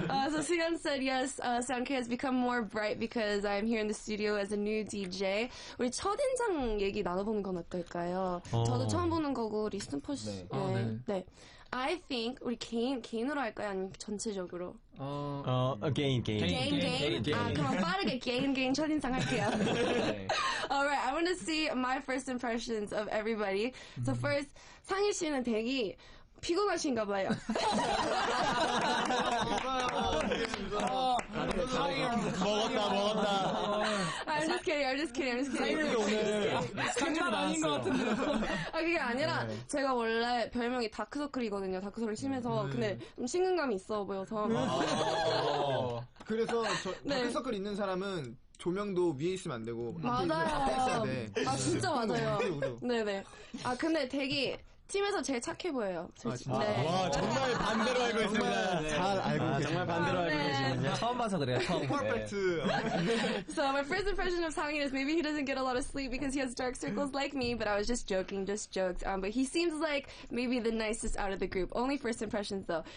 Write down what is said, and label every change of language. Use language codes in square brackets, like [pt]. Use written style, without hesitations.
[en] So Sugan said yes, Sound K has become more bright because I'm here in the studio as a new DJ. [ko] 우리 첫인상 얘기 나눠보는 건 어떨까요? 저도 처음 보는 거고 우리 스누퍼 씨. 네. [en] I think [ko] 우리 개인으로 할까요? 아니면 전체적으로? 개인. 그럼 빠르게 개인 첫인상 할게요. [en] Alright, I want to see my first impressions of everybody. So first, [ko] 상희 씨는 되게 피곤하신가 봐요. 먹었다. [en] I'm just kidding. [ko] 장난 아닌 것 같은데. 그게 아니라 제가 원래 별명이 다크서클이거든요. 다크서클 심해서. 근데 좀 식은감이 있어 보여서. 그래서 다크서클 있는 사람은 조명도 위에 있으면 안 되고 앞에 있어야 돼. 진짜 맞아요. 네네. 근데 되게 팀에서 제일 착해 보여요. 네. 와, 정말 반대로 알고 있습니다. 잘 알고 정말 반대로 알고 계시군요. 처음 봐서 그래요. 퍼펙트. [en] So my first impression of Sangin is maybe he doesn't get a lot of sleep because he has dark circles like me, but I was just joking, just jokes. But he seems like maybe the nicest out of the group. Only first impressions though.